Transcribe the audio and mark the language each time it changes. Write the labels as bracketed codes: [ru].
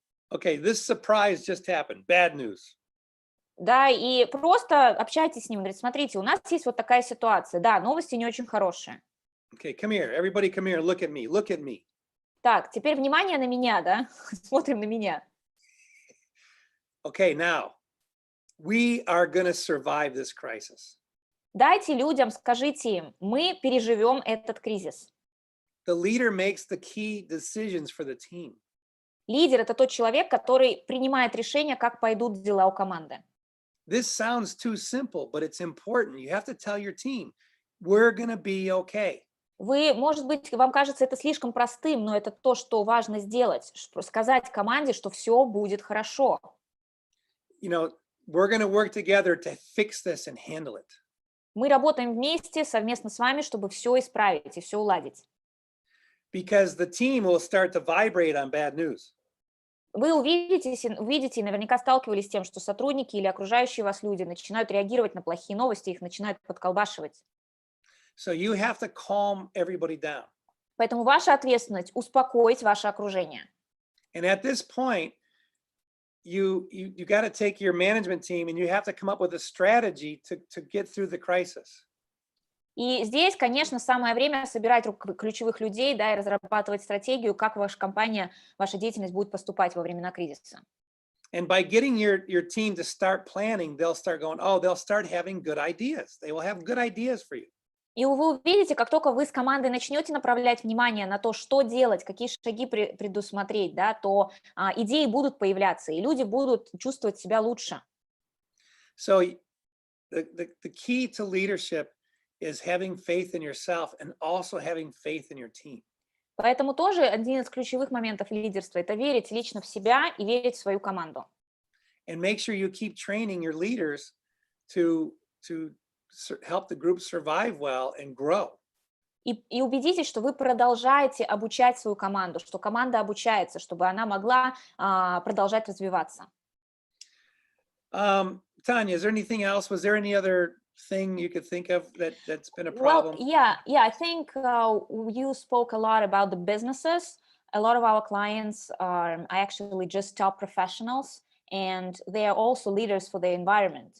[en] Okay, this surprise just happened. Bad news. [ru] Да, и просто общайтесь с ним, говорит: смотрите, у нас есть вот такая ситуация, да, новости не очень хорошие. [en] Okay, come here. Everybody come here. Look at me. Look at me. [ru] Так, теперь внимание на меня, да, смотрим на меня. [en] Okay, now we are going to survive this crisis. [ru] Дайте людям, скажите им: мы переживем этот кризис. [en] The leader makes the key decisions for the team. [ru] Лидер – это тот человек, который принимает решение, как пойдут дела у команды. [en] This sounds too simple, but it's important. You have to tell your team, we're going to be okay. [ru] Вы, может быть, вам кажется это слишком простым, но это то, что важно сделать, сказать команде, что все будет хорошо. [en] You know, we're going to work together to fix this and handle it. [ru] Мы работаем вместе, совместно с вами, чтобы все исправить и все уладить. [en] Because the team will start to vibrate on bad news. [ru] Вы увидите и наверняка сталкивались с тем, что сотрудники или окружающие вас люди начинают реагировать на плохие новости, их начинают подколбашивать. [en] So you have to calm everybody down. [ru] Поэтому ваша ответственность – успокоить ваше окружение. [en] And at this point, you got to take your management team and you have to come up with a strategy to get through the crisis. [ru] И здесь, конечно, самое время собирать ключевых людей, да, и разрабатывать стратегию, как ваша компания, ваша деятельность будет поступать во времена кризиса. [en] And by getting your team to start planning, they'll start going, oh, they'll start having good ideas. They will have good ideas for you. [ru] И вы увидите, как только вы с командой начнете направлять внимание на то, что делать, какие шаги предусмотреть, да, то идеи будут появляться, и люди будут чувствовать себя лучше. [en] So the key to leadership is having faith in yourself and also having faith in your team. [ru] Поэтому тоже один из ключевых моментов лидерства – это верить лично в себя и верить в свою команду. [en] And make sure you keep training your leaders to help the group survive well and grow. [ru] И убедитесь, что вы продолжаете обучать свою команду, что команда обучается, чтобы она могла продолжать развиваться. [en] Tanya, is there anything else? Was there any other thing you could think of that's been a problem? Well, yeah, I think you spoke a lot about the businesses. A lot of our clients are actually just top professionals, and they are also leaders for the environment.